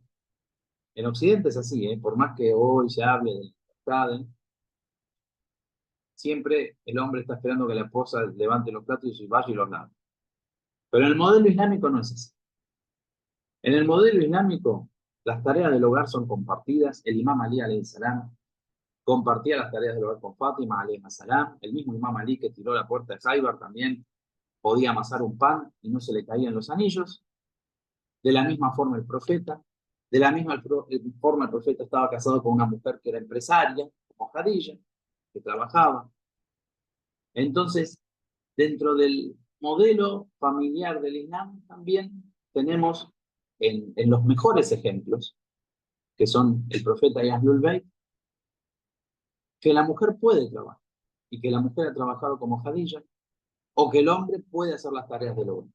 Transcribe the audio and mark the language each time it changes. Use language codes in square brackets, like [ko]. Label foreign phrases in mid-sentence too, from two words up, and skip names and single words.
[es] En Occidente es así, por más que hoy se hable de libertad, siempre el hombre está esperando que la esposa levante los platos y vaya y los lave. Pero en el modelo islámico no es así. En el modelo islámico, las tareas del hogar son compartidas. El imam Ali [ar] عليه السلام [es] compartía las tareas del hogar con Fátima [ar] عليه السلام. [es] El mismo imam Ali que tiró la puerta de Khaybar también podía amasar un pan y no se le caían los anillos. De la misma forma el profeta. De la misma forma el profeta estaba casado con una mujer que era empresaria, como Khadija, que trabajaba. Entonces, dentro del modelo familiar del Islam también tenemos en los mejores ejemplos, que son el profeta y Ahlul Bayt, que la mujer puede trabajar y que la mujer ha trabajado como Khadija, o que el hombre puede hacer las tareas del hogar.